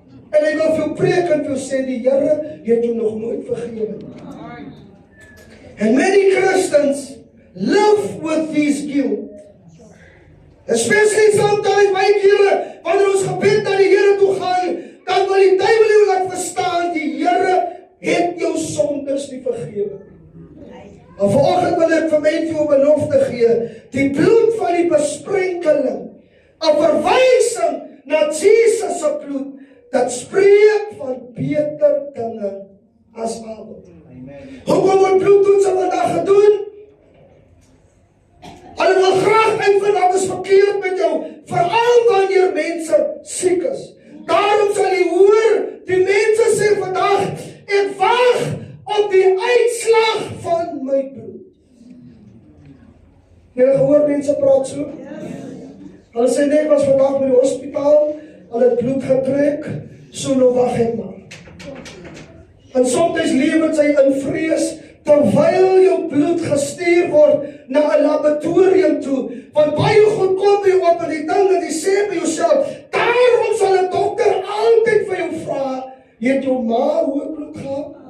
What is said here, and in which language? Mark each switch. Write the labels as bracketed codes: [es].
[af] En hy wil vir jou preek en vir jou sê, die Here het jou nog nooit vergewe. [en] And many Christians live with this guilt. Especially sometimes, [af] baie kere, wanneer ons gebed na die Here toe gaan, dan wil die duiwel jou laat verstaan, die Here het jou sondes nie vergewe. Maar vanoggend wil ek vir my en vir jou belofte gee, die bloed van die besprenkeling, 'n verwysing na Jesus se bloed, dat spreek van beter dinge as Abel. Hoekom word bloedtoetse vandag gedoen? Hulle wil graag uitvind wat is verkeerd met jou, veral wanneer mense siek is. Daarom sal jy hoor, die mense sê vandag, ek wag op die uitslag van my bloed. Jy gehoor mense praat so? Hulle sê nee, ek was vandag by die hospitaal, hulle het bloed getrek, so nou wag ek maar. En soms lewe sy in vrees, terwyl jou bloed gestuur word na 'n laboratorium toe, want baie goed kom jy op in die ding en jy sê by jouself, daarom sal 'n dokter altyd vir Het jou ma hoë bloed gehad?